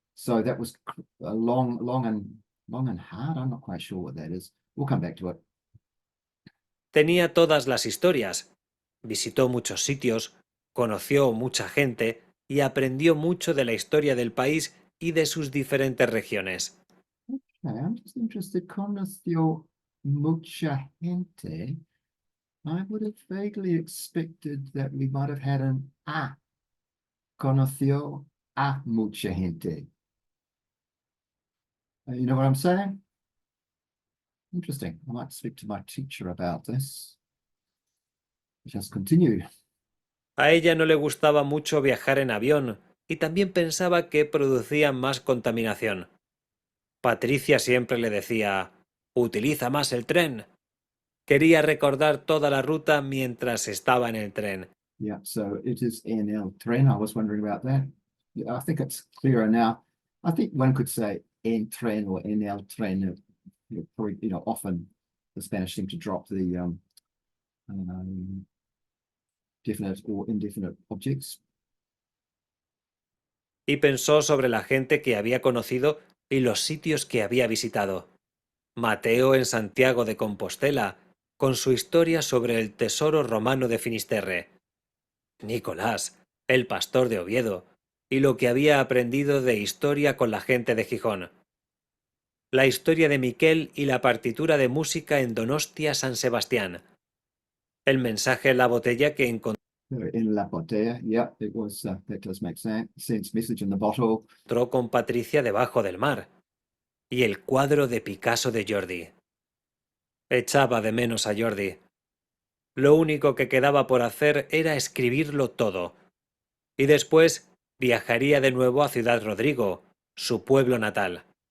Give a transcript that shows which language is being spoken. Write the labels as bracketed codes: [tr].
[en] So that was long and hard. I'm not quite sure what that is. We'll come back to it. [es] Tenía todas las historias. Visitó muchos sitios, conoció mucha gente y aprendió mucho de la historia del país y de sus diferentes regiones. [en] Okay, I'm just interested. [es] Conoció mucha gente. [en] I would have vaguely expected that we might have had an a. [es] Conoció a mucha gente. [en] You know what I'm saying? Interesting. I might speak to my teacher about this. Just continue. [es] A ella no le gustaba mucho viajar en avión y también pensaba que producía más contaminación. Patricia siempre le decía, «Utiliza más el tren». Quería recordar toda la ruta mientras estaba en el tren. [en] Yeah, so it is NL tren. I was wondering about that. Yeah, I think it's clearer now. I think one could say [es] en tren [en] or NL tren. Probably, often the Spanish seem to drop the definite or indefinite objects. [es] Y pensó sobre la gente que había conocido y los sitios que había visitado. Mateo en Santiago de Compostela, con su historia sobre el tesoro romano de Finisterre. Nicolás, el pastor de Oviedo, y lo que había aprendido de historia con la gente de Gijón. La historia de Miquel y la partitura de música en Donostia San Sebastián. El mensaje en la botella que encontró [en] In [es] la botella, [en] yeah, it was, that does make sense. Message in the bottle. [es] con Patricia debajo del mar. Y el cuadro de Picasso de Jordi. Echaba de menos a Jordi. Lo único que quedaba por hacer era escribirlo todo. Y después viajaría de nuevo a Ciudad Rodrigo, su pueblo natal.